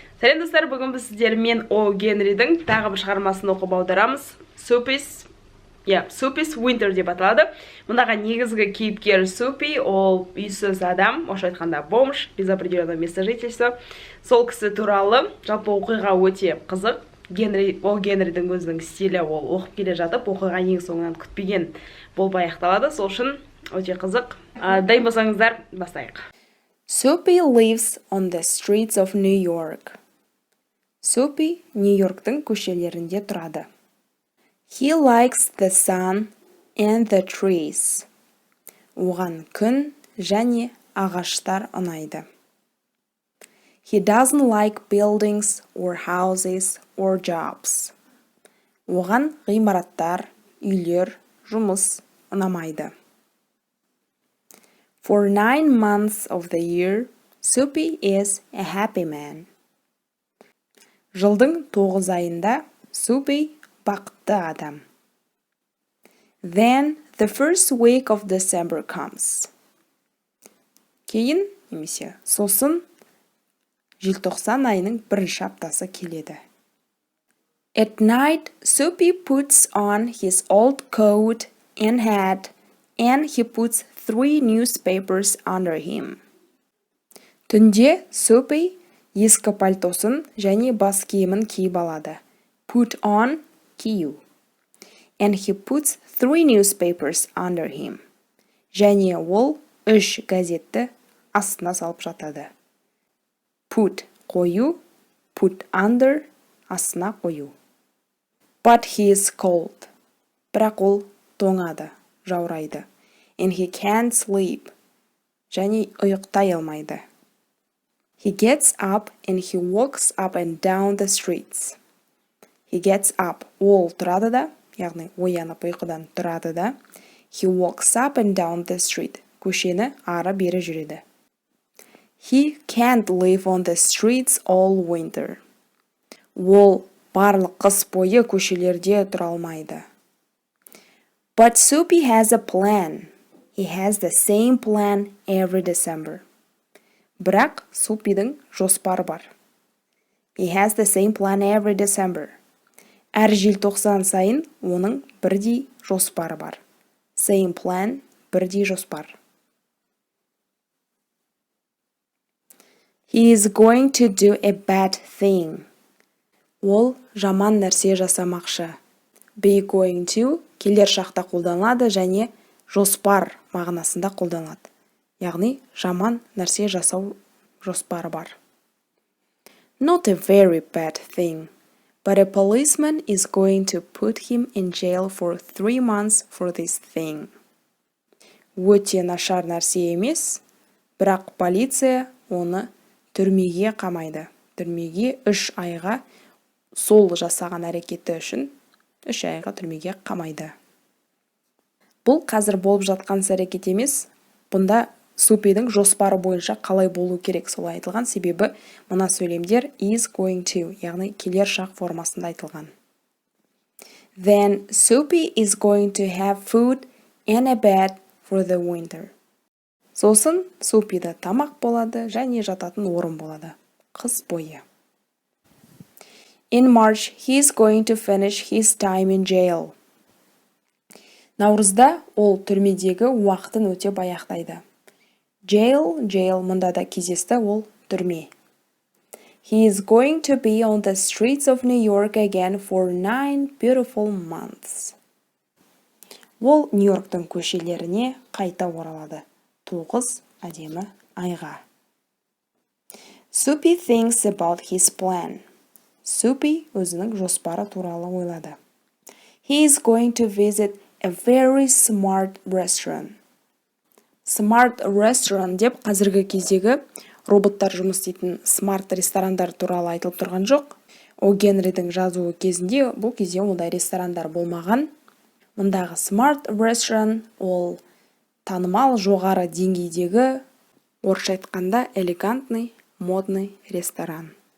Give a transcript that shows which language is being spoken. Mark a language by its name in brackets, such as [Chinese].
[Kazakh] Сәлем достар, бүгін біз сіздермен Генридің тағы бір шығармасын оқып аударамыз. Sotis Wnter деп аталады. Мұндағы негізгі кейіпкер Soapy, ол үйсіз адам, орысша айтқанда бомж, [Russian] без определенного места жительства. [Kazakh] Сол кісі туралы жалпы оқиға өте қызық. Генридің өзінің стилі, ол оқып келе жатып, оқиға ең соңынан күтпеген болып аяқталады. Сол үшін өте қызық. Дайын болсаңыздар, бастайық. [English] Soapy lives on the streets of New York. [Kazakh] Soapy Нью-Йорктың көшелерінде тұрады. [English] He likes the sun and the trees. [Kazakh] Оған күн және ағаштар ұнайды. [English] He doesn't like buildings or houses or jobs. [Kazakh] Оған ғимараттар, үйлер, жұмыс ұнамайды. [English] For 9 months of the year, Soapy is a happy man. [Kazakh] Жылдың 9 айында Soapy бақытты адам. [English] Then the first week of December comes. [Kazakh] Кейін, немесе сосын, желтоқсан айының бірінші аптасы келеді. [English] At night, Soapy puts on his old coat and hat, and he puts 3 newspapers under him. [Kazakh] Түнде Soapy ескі пальтосын және бас киімін киіп алады. [English] Put on, [Kazakh] кию. [English] And he puts 3 newspapers under him. [Kazakh] Және ол 3 газетті астына салып жатады. [English] Put, [Kazakh] қою, [English] put under, [Kazakh] астына қою. [English] But he is cold. [Kazakh] Бірақ ол тоңады, жаурайды. [English] And he can't sleep. [Kazakh] Және ұйықтай алмайды. [English] He gets up and he walks up and down the streets. He gets up. [Kazakh] Ол тұрады да, яғни оянып ұйқыдан тұрады да. [English] He walks up and down the street. [Kazakh] Көшені ары-бері жүреді. [English] He can't live on the streets all winter. [Kazakh] Ол барлық қыс бойы көшелерде тұра алмайды. [English] But Soapy has a plan. He has the same plan every December. [Kazakh] Бірақ Soapy'дің жоспары бар. [English] He has the same plan every December. [Kazakh] Әр желтоқсан сайын оның бірдей жоспары бар. [English] Same plan, [Kazakh] бірдей жоспар. [English] He is going to do a bad thing. [Kazakh] Ол жаман нәрсе жасамақшы. [English] Be going to [Kazakh] келер шақта қолданылады және жоспар мағынасында қолданылады. Яғни жаман нәрсе жасау жоспары бар. [English] Not a very bad thing, but a policeman is going to put him in jail for 3 months for this thing. [Kazakh] Өте нашар нәрсе емес, бірақ полиция оны түрмеге қамайды. Түрмеге 3 айға сол жасаған әрекеті үшін 3 айға түрмеге қамайды. Бұл қазір болып жатқан әрекет емес, бұнда Soapy'дің жоспары бойынша қалай болу керек солай айтылған, себебі мына сөйлемдер is going to, яғни келер шақ формасында айтылған. [English] Then Soapy is going to have food and a bed for the winter. [Kazakh] Сосын Soapy'да тамақ болады және жататын орын болады. Қыс бойы. [English] In March, he is going to finish his time in jail. [Kazakh] Наурызда ол түрмедегі уақытын өтеп аяқтайды. Jail, мұнда да кездесті, ол түрме. [English] He is going to be on the streets of New York again for 9 beautiful months. [Kazakh] Ол Нью-Йорктың көшелеріне қайта оралады. 9 әдемі айға. [English] Soapy thinks about his plan. [Kazakh] Soapy өзінің жоспары туралы ойлады. [English] He is going to visit a very smart restaurant. [Kazakh] Smart restaurant деп қазіргі кездегі роботтар жұмыс істейтін смарт ресторандар туралы айтылып тұрған жоқ. Генридің жазуы кезінде бұл кезде ондай ресторандар болмаған. Мұндағы smart restaurant ол танымал жоғары деңгейдегі, орысша айтқанда [Russian] элегантный, модный [Kazakh] ресторан.